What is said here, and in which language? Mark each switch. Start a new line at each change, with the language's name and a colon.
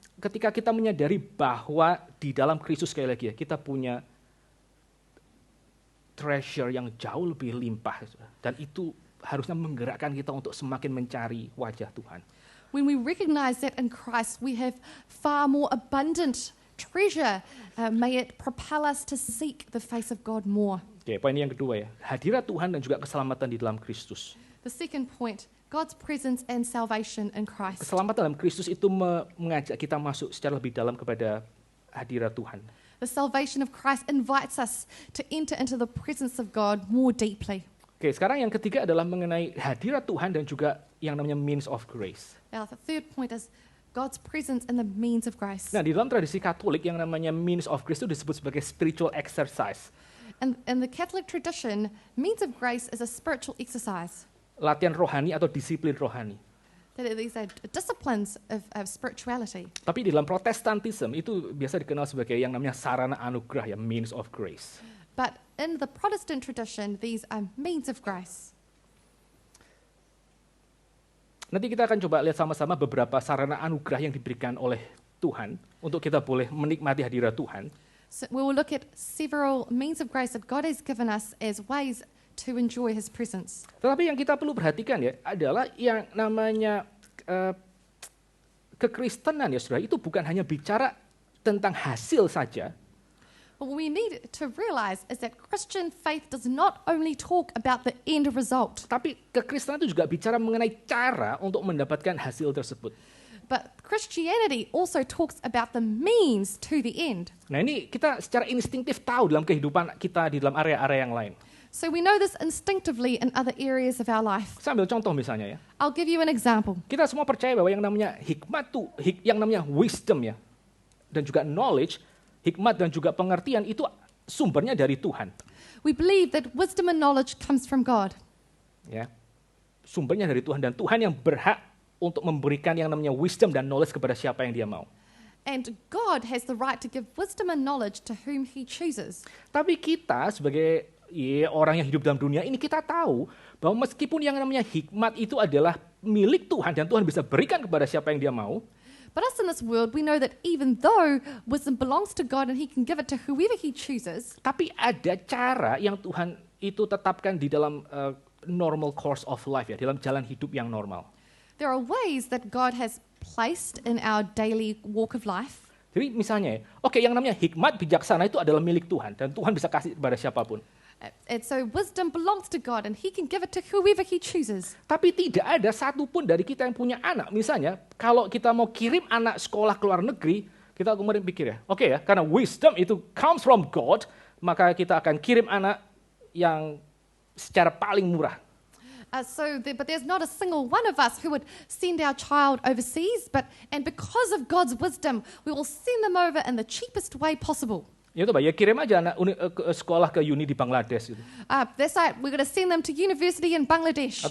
Indonesian: ketika kita menyadari bahwa di dalam Kristus sekali lagi ya, kita punya treasure yang jauh lebih limpah dan itu harusnya menggerakkan kita untuk semakin mencari wajah Tuhan.
English: when we recognize that in Christ we have far more abundant treasure, may it propel us to seek the face of God more.
Indonesian: Oke, poin yang kedua ya, hadirat Tuhan dan juga keselamatan di dalam Kristus.
English: The second point, God's presence and salvation in Christ.
Indonesian: Keselamatan dalam Kristus itu mengajak kita masuk secara lebih dalam kepada hadirat Tuhan.
English: The salvation of Christ invites us to enter into the presence of God more deeply.
Indonesian: Oke, sekarang yang ketiga adalah mengenai hadirat Tuhan dan juga yang namanya means of grace.
English: Now, the third point is God's presence and the means of grace.
Indonesian: Nah, di dalam tradisi Katolik yang namanya means of grace itu disebut sebagai spiritual exercise.
English: And in the Catholic tradition, means of grace is a spiritual exercise.
Indonesian: Latihan rohani atau disiplin rohani.
English: That these are disciplines of spirituality.
Indonesian: Tapi di dalam Protestantisme itu biasa dikenal sebagai yang namanya sarana anugerah ya, means of grace.
English: But in the Protestant tradition, these are means of grace.
Indonesian: Nanti kita akan coba lihat sama-sama beberapa sarana anugerah yang diberikan oleh Tuhan untuk kita boleh menikmati hadirat Tuhan.
English: So we will look at several means of grace that God has given us as ways to enjoy His presence.
Indonesian: Tetapi yang kita perlu perhatikan ya adalah yang namanya kekristenan ya saudara, itu bukan hanya bicara tentang hasil saja.
English: What we need to realize is that Christian faith does not only talk about the end result.
Indonesian: Tapi kekristenan itu juga bicara mengenai cara untuk mendapatkan hasil tersebut.
English: But Christianity also talks about the means to the end.
Indonesian: Nah ini kita secara instingtif tahu dalam kehidupan kita di dalam area-area yang lain.
English: So we know this instinctively in other areas of our life.
Indonesian: Saya ambil contoh misalnya ya.
English: I'll give you an example.
Indonesian: Kita semua percaya bahwa yang namanya hikmat tuh, yang namanya wisdom ya, dan juga knowledge, hikmat dan juga pengertian itu sumbernya dari Tuhan.
English: We believe that wisdom and knowledge comes from God.
Indonesian: Ya, sumbernya dari Tuhan dan Tuhan yang berhak untuk memberikan yang namanya wisdom dan knowledge kepada siapa yang Dia mau.
English: And God has the right to give wisdom and knowledge to whom He chooses.
Indonesian: Tapi kita sebagai orang yang hidup dalam dunia ini kita tahu bahwa meskipun yang namanya hikmat itu adalah milik Tuhan dan Tuhan bisa berikan kepada siapa yang Dia mau.
English: But us in this world, we know that even though wisdom belongs to God and He can give it to whoever He chooses,
Indonesian: tapi ada cara yang Tuhan itu tetapkan di dalam
English: normal course of life
Indonesian: ya, dalam jalan hidup yang normal.
English: there are ways that God has placed in our daily walk of life.
Indonesian: Jadi misalnya, oke, yang namanya hikmat bijaksana itu adalah milik Tuhan dan Tuhan bisa kasih kepada siapapun.
English: And so wisdom belongs to God and He can give it to whoever He chooses.
Indonesian: Tapi tidak ada satupun dari kita yang punya anak. Misalnya, kalau kita mau kirim anak sekolah ke luar negeri, kita kemudian pikir ya, oke ya, karena wisdom itu
English: comes from God,
Indonesian: maka kita akan kirim anak yang secara paling murah.
English: But there's not a single one of us who would send our child overseas, and because of God's wisdom, we will send them over in the cheapest way possible.
Indonesian: Ya itu ya kirim aja anak sekolah ke uni di Bangladesh gitu.
English: That's right, we're going to send them to university in Bangladesh